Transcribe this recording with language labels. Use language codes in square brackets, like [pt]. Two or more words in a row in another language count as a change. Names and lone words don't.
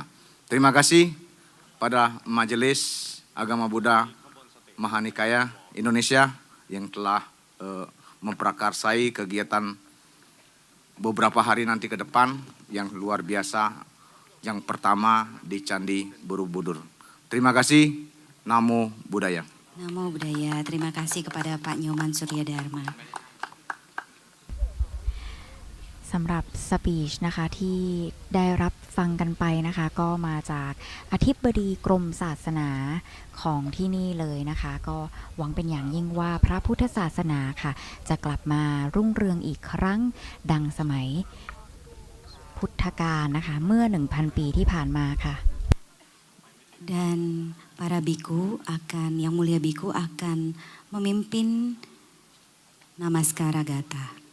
[id] Terima kasih pada Majelis Agama Buddha Mahanikaya Indonesia yang telah memprakarsai kegiatan beberapa hari nanti ke depan yang luar biasa. Yang pertama di Candi Borobudur. Terima kasih. [pi] Namo Buddhaya. Namo Buddhaya. [id] Terima kasih kepada Pak Nyoman Suryadharma. [th] สำหรับสปีชนะคะที่ได้รับฟังกันไปนะคะก็มาจากอธิบดีกรมศาสนาของที่นี่เลยนะคะก็หวังเป็นอย่างยิ่งว่าพระพุทธศาสนาค่ะจะกลับมารุ่งเรืองอีกครั้งดังสมัยพุทธกาลนะคะเมื่อ 1,000 ปีที่ผ่านมาค่ะ [id] Dan para biku yang mulia biku akan memimpin Namaskara Gata.